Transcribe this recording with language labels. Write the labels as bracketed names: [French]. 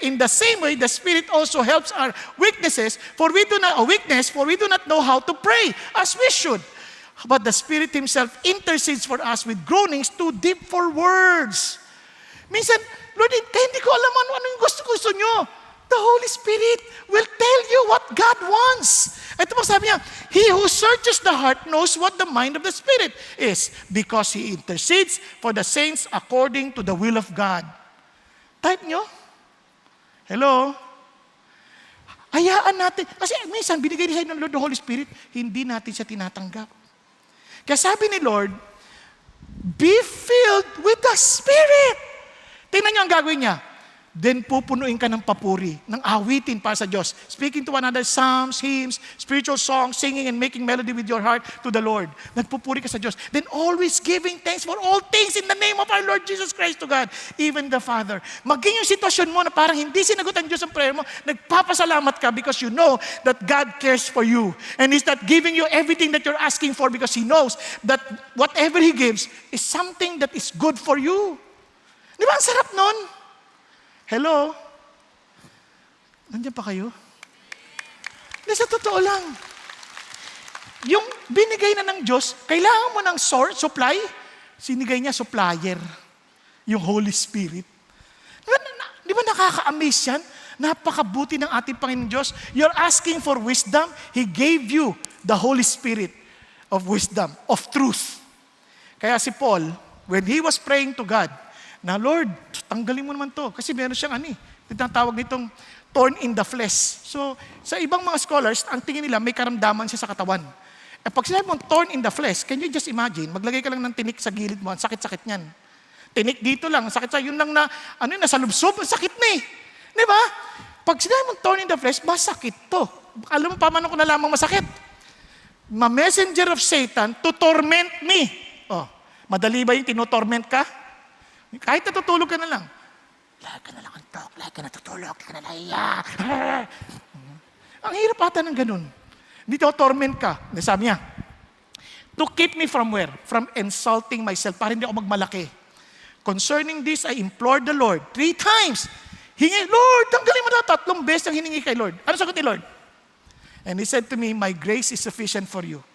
[English] In the same way, the Spirit also helps our weaknesses, for we do not know how to pray as we should. But the Spirit Himself intercedes for us with groanings too deep for words. [Filipino] Minsan, Lord, hindi ko alam ano yung gusto nyo. [English] The Holy Spirit will tell you what God wants. [Filipino] Ito po sabi niya, [English] He who searches the heart knows what the mind of the Spirit is, because He intercedes for the saints according to the will of God. [Filipino] Type nyo? Hello? Hayaan natin. Kasi minsan, binigay niya ng Lord the Holy Spirit, hindi natin siya tinatanggap. Kaya sabi ni Lord, [English] be filled with the Spirit. [Filipino] Tingnan niyo ang gagawin niya. Then pupunuin ka ng papuri, ng awitin para sa Diyos. [English] Speaking to one another, psalms, hymns, spiritual songs, singing and making melody with your heart to the Lord. [Filipino] Nagpupuri ka sa Diyos. [English] Then always giving thanks for all things in the name of our Lord Jesus Christ to God, even the Father. [Filipino] Maging yung sitwasyon mo na parang hindi sinagot ang Diyos ang prayer mo, nagpapasalamat ka [English] because you know that God cares for you. And He's not giving you everything that you're asking for because He knows that whatever He gives is something that is good for you. [Filipino] Di ba ang sarap nun? Hello? Nandiyan pa kayo? Hindi, sa totoo lang. Yung binigay na ng Diyos, kailangan mo ng source, supply, sinigay niya supplier. Yung Holy Spirit. Di ba nakaka-amaze yan? Napakabuti ng ating Panginoon Diyos. [English] You're asking for wisdom, He gave you the Holy Spirit of wisdom, of truth. [Filipino] Kaya si Paul, [English] when he was praying to God, [Filipino] na Lord, tanggalin mo naman to. Kasi meron siyang tinatawag nitong thorn in the flesh. So, sa ibang mga scholars, ang tingin nila may karamdaman siya sa katawan. Pag sinabi mong thorn in the flesh, [English] can you just imagine, [Filipino] maglagay ka lang ng tinik sa gilid mo, ang sakit-sakit niyan. Tinik dito lang, sakit sa yun lang na, nasa lubsob, sakit na eh. Di ba? Pag sinabi mong thorn in the flesh, masakit to. Alam mo, paano ko na lamang masakit? [English] Ma-messenger of Satan to torment me. [Filipino] Oh, madali ba yung tinotorment ka? Kahit natutulog ka na lang. Lagi ka na lang antok, lagi ka natutulog, lagi ka na nahiya. Ang hirap ata ng ganun. Dito, torment ka. Sabi niya, [English] to keep me from where? From insulting myself, [Filipino] para hindi ako magmalaki. [English] Concerning this, I implored the Lord 3 times. [Filipino] Lord, tanggalin mo na 3 beses ang hiningi kay Lord. Ano sagot ni Lord? [English] And He said to me, my grace is sufficient for you.